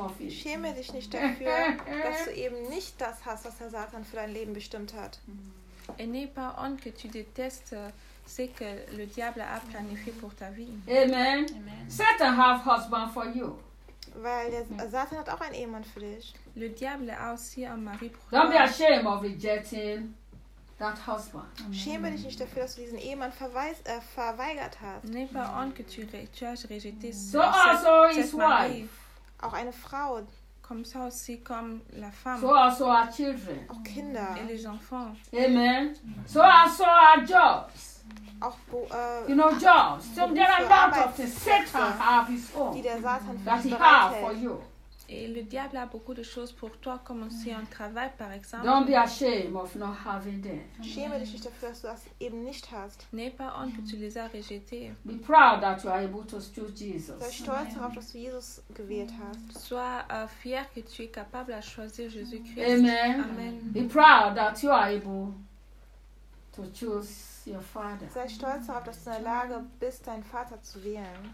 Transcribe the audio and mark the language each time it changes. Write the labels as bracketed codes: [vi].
[de] Schäme dich nicht dafür, dass du eben nicht das hast, was der Satan für dein Leben bestimmt hat. [fr] Et n'aie pas honte que tu détestes ce que le diable a planifié pour ta vie. [en] Amen. Satan has a husband for you. [de] Weil der Satan hat auch einen Ehemann für dich. [fr] Le diable a aussi un mari pour toi. [en] Don't be ashamed of rejecting that husband. Amen. [de] Schäme dich nicht dafür, dass du diesen Ehemann verweigert hast. [fr] N'aie pas honte que tu as rejeté cette Marie. [de] Auch eine Frau. [fr] Comme ça aussi, comme la femme. [en] So also our children. [de] Auch Kinder. [fr] Et les enfants. [en] Amen. So also our jobs. [de] Auch [en] you know, jobs. So there are lots of things Satan have his own. [de] Die der Satan [en] that he has for you. [fr] Et le diable a beaucoup de choses pour toi, comme aussi un travail, par exemple. [en] Don't be ashamed of not having them. [de] Schäme dich nicht dafür, dass du das eben nicht hast. [fr] N'aie pas honte que tu les as rejetés. [en] Be proud that you are able to choose Jesus. [de] Sei stolz darauf, dass du Jesus gewählt hast. [fr] Sois fier que tu es capable à choisir Jésus-Christ. [en] Amen. Amen. Be proud that you are able to choose your father. [de] Sei stolz darauf, dass du in der Lage bist, deinen Vater zu wählen.